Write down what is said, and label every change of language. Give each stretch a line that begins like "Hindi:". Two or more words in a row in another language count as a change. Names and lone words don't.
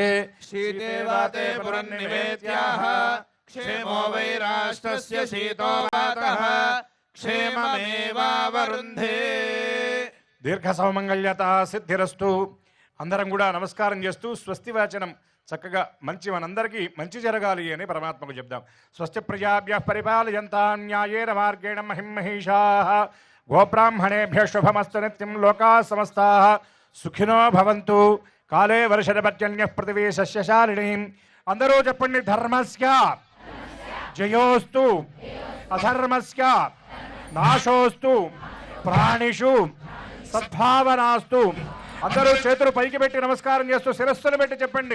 Sanskrit: శీతేవాతే పురన్నివేద్యాః క్షేమో వై రాష్ట్రస్య శీతో వాతః క్షేమమేవావరుంధే. దీర్ఘ సౌమంగళ్యత సిద్ధిరస్తు.
Telugu: అందరం కూడా నమస్కారం చేస్తూ స్వస్తి వాచనం చక్కగా మంచి మనందరికీ మంచి జరగాలి అని పరమాత్మకు చెప్దాం.
Sanskrit: స్వస్తి ప్రజాభ్యః పరిపాలయంతాం న్యాయేన మార్గేణ మహిం మహిషాః గోబ్రాహ్మణేభ్యః శుభమస్తు నిత్యం లోకాః సమస్తాః సుఖినో భవంతు. కాలే వర్షపర్జన్యః పృథివీ సస్యశాలినీం.
Telugu: అందరూ చెప్పండి.
Sanskrit: ధర్మస్య జయోస్తు అధర్మస్య నాశోస్తు ప్రాణిషు సద్భావనాస్తు.
Telugu: అందరూ చేతులు పైకి పెట్టి నమస్కారం చేస్తూ శిరస్సును పెట్టి చెప్పండి.